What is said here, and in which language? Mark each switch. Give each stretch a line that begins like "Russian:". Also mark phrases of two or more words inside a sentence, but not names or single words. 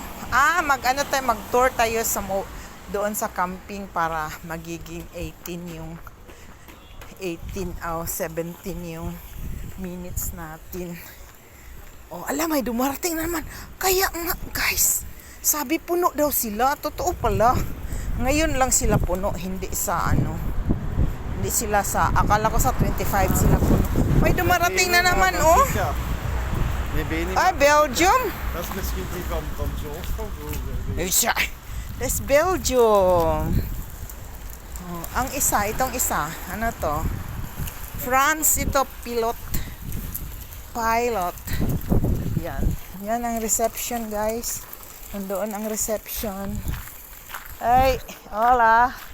Filipino: Mag-tour tayo doon sa camping para magiging 17 yung minutes natin. May dumarating naman. Kaya nga guys, sabi puno daw sila. Totoo pala. Ngayon lang sila puno, hindi sila sa, akala ko sa 25 sila puno. May dumarating na naman Belgium.
Dutch: Dat is misschien die van Johnstown.
English: That's Belgium.
Filipino: Ang itong isa, ano to? France ito, pilot. Yan ang reception guys. Nandoon ang reception. Ay, hola.